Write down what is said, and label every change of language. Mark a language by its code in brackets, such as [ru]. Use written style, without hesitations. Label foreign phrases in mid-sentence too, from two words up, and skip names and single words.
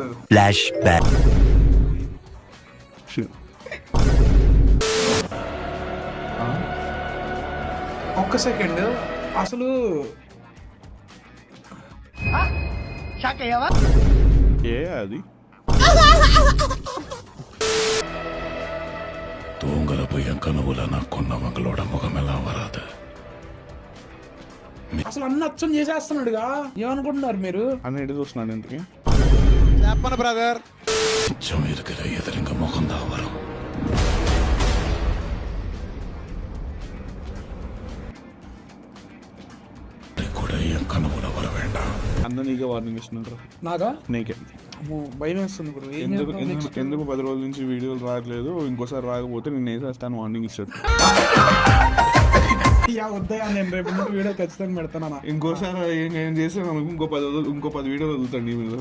[te] ఫ్లాష్ బ్యాక్. ఒక్క సెకండ్, అసలు ఏ అది [ta] தூங்கல போய் கனவுல நான் கொன்னவங்களோட முகம் எல்லாம் வராது. [te] అసలు అన్ని అచ్చం చేసేస్తున్నాడుగా, ఏమనుకుంటున్నారు మీరు? అని ఎటు చూస్తున్నాడు ఇంతకి? [ta] மிச்சம் இருக்கிற எதிரிங்க முகம்தான் வரும். கூட என் கனவுல வர வேண்டாம். [te] అన్న నీకే వార్నింగ్ ఇస్తున్నారు. నాగా నీకే అమ్మో, భయం వేస్తుంది గురు. ఏం ఎందుకు చేద్దాం next? ఎందుకు 10 రోజుల నుంచి వీడియోలు రావట్లేదు? ఇంకోసారి రాకపోతే నేను వేసేస్తాను వార్నింగ్ ఇస్తాడు. యా వద్దయా, నేను రేపు నుండి వీడియో ఖచ్చితంగా పెడతాను. ఇంకోసారి ఏం చేసాను అనుకో, ఇంకో 10 వీడియోలు వదులుతాడు నీ మీద.